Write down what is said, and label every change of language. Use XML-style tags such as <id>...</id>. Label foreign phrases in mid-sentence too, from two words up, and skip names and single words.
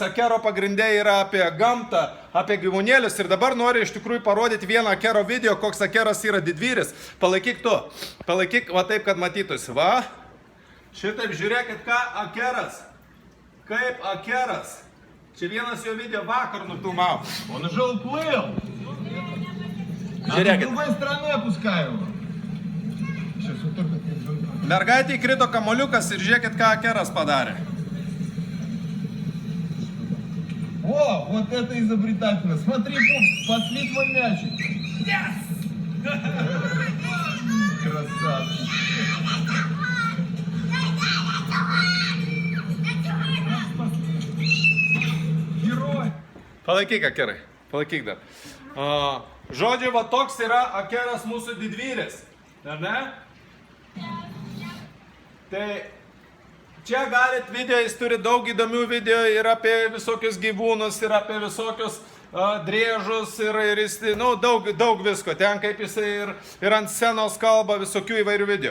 <lt>Akero pagrindė yra apie gamtą, apie gyvūnėlius ir dabar noriu iš tikrųjų parodyti vieną Akero video, koks Akeras yra didvyris. Palaikyk tu, va taip, kad matytųsi, va. Šitaip žiūrėkit, ką Akeras, kaip Akeras. Čia vienas jo video vakar nufilmavo.</lt> <ru>Он уже уплыл.</ru> <lt>Žiūrėkit.</lt> <ru>С другой стороны опускаю его. Сейчас вот только...</ru> <lt>Mergaitė įkrito kamoliukas ir žiūrėkit, ką Akeras padarė.</lt> <ru>О, вот это изобретательно. Смотри, Пупс, пошли твой мячик. Красавчик.</ru> <lt>Palaikyk, Akerai, palaikyk dar. Žodžiu, va toks yra Akeras mūsų didvyris, ar ne? Tai čia galit video, jis turi daug įdomių video ir apie visokius gyvūnus, ir apie visokius driežus, ir jis, daug visko, ten kaip jisai ir ant scenos kalba, visokių įvairių video.</lt>